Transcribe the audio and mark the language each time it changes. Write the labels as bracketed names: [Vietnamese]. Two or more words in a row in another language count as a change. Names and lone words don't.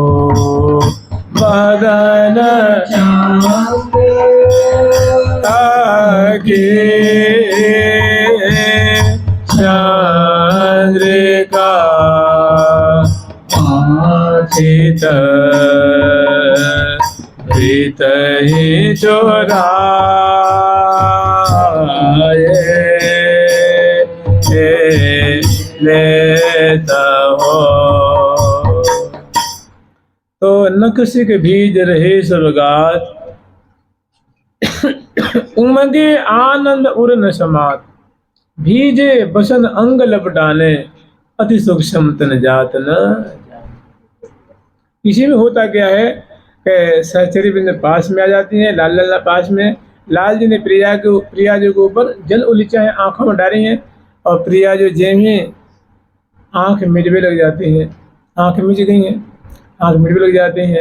[Braj] बदन की चंद्रिका चित बित ही चुराए लेता हो। तो नक्शिक भीज रहे सब गात, उमगे आनंद उर न समात, भीजे बसन अंग लपटाने, अति सूक्ष्म तन जात न। [Hindi] इसी में होता क्या है कि सहचरी बिंद पास में आ जाती है, लाल लाल पास में। लाल जी ने प्रिया जी के ऊपर जल उलीचा है, आंखों में डाली है, और प्रिया जो जेम ही आंख मिटवे लग जाती है, आंख मिच गई है, आंख मिटवे लग जाती हैं।